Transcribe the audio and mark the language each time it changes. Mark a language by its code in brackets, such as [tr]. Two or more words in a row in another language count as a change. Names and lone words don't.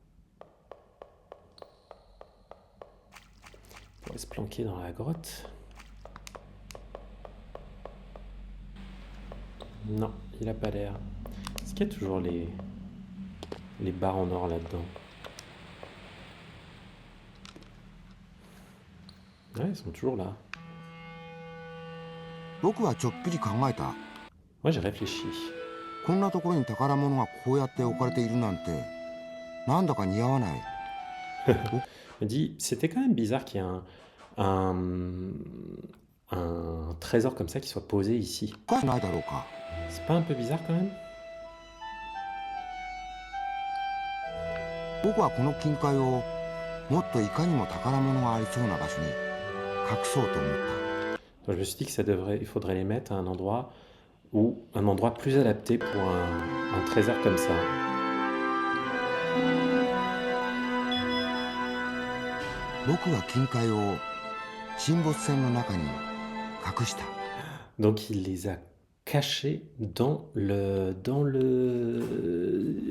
[fr] On pourrait se planquer dans la grotte. Non, il a pas l'air. Est-ce qu'il y a toujours les barres en or là-dedans? Ouais, ils sont toujours là. [ja] 僕はちょっぴり考えた。 [fr] Moi, j'ai réfléchi. [ja] こんなところに宝物がこうやって置かれているなんて、なんだか似合わない。 [fr] Je me dis, c'était quand même bizarre qu'il y ait un trésor comme ça qui soit posé ici. [ja] おかしくないだろうか。 [fr] C'est pas un peu bizarre quand même? [ja] 僕はこの金塊をもっといかにも宝物がありそうな場所に隠そうと思った。 [fr] Donc, je me suis dit que il faudrait les mettre à un endroit ou un endroit plus adapté pour un trésor comme ça. Donc il les a cachés dans le...